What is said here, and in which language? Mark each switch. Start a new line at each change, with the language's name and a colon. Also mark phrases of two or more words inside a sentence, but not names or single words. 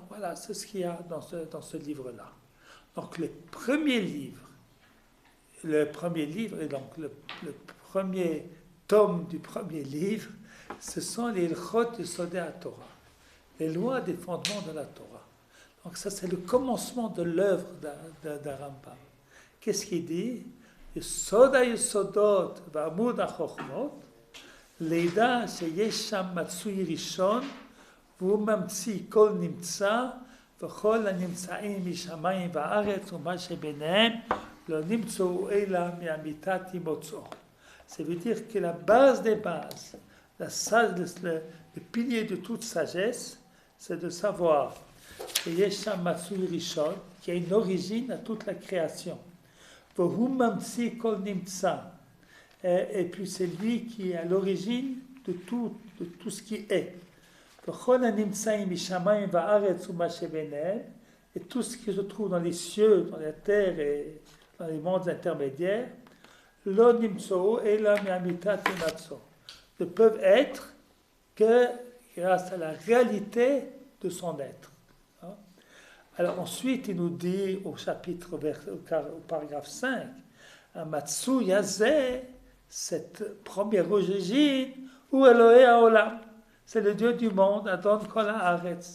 French: Voilà, c'est ce qu'il y a dans ce livre-là. Donc le premier livre, et donc le premier tome du premier livre, ce sont les Ilchot de
Hebrew: יסודי התורה,
French: les lois des fondements de la Torah. Donc ça, c'est le commencement de l'œuvre d'un Rambam. Qu'est-ce qu'il dit?
Hebrew: יסוד היסודות ועמוד החכמות, לידע שיש שם מצוי ראשון, והוא ממציא כל נמצא, וכל הנמצאים משמיים וארץ ומה שביניהם, לא נמצאו אלא מאמיתת הימוצאו.
French: Ça veut dire que la base des bases, le pilier de toute sagesse, c'est de savoir que
Hebrew: יש שם מצוי ראשון,
French: qui a une origine à toute la création.
Hebrew: והוא ממציא כל נמצא.
French: Et puis c'est lui qui est à l'origine de tout ce qui est.
Hebrew: וכל הנמצאים משמים וארץ ומה שביניהם,
French: et tout ce qui se trouve dans les cieux, dans la terre et dans les mondes intermédiaires,
Hebrew: לא נמצאו אלא מאמיתת המצאו,
French: ne peuvent être que grâce à la réalité de son être. Alors ensuite, il nous dit au chapitre, au paragraphe 5, Amatsu Yazeh, cette première origine, ou
Hebrew: אלוהי העולם,
French: c'est le Dieu du monde,
Hebrew: אדון כל הארץ.